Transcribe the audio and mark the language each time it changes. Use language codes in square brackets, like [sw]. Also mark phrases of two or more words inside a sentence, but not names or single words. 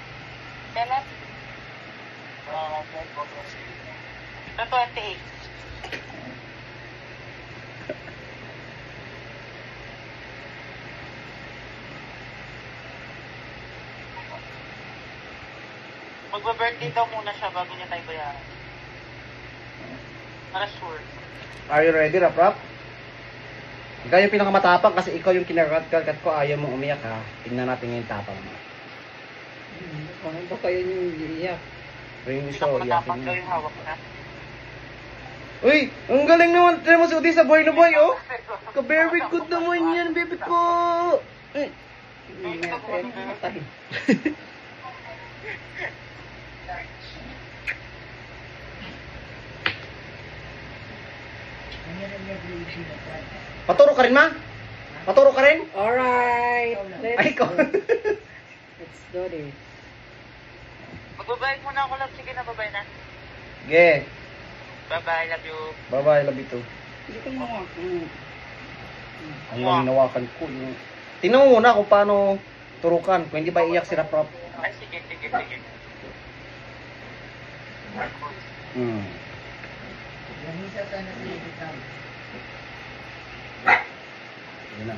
[tl] Kailan? Sa 28. Magba-birthday daw muna siya bago niya tayo bayaran. Para sure. [en] Are you ready, Rap? [tl] Ikaw yung pinakamatapang kasi ikaw yung kinakagat ko, ayaw mong umiyak ha. Tingnan natin yung tapang mo. Ano ba kayo yung iiyak? Pero yung isa, Matapang iyakin daw mo. yung hawak na. Uy! Ang galing naman! Try mo si Udi sa boy na boy, oh! Ka- [en] very good [tl] naman yan, baby ko! Ay! Matay. Paturo ka rin, ma? Paturo ka rin? Alright. Ay, ko! [en] Let's do this. [tl] Magbabayad muna ako, love. Sige na, babay na. Ge! [en] Bye-bye, love you. Bye-bye, love you too. [tl] Hindi ko mo. Ang hinawakan ko. Yung... Tingnan mo muna kung paano turukan. Kung hindi ba iiyak si Rap. Ay, sige. Hmm. Yun na.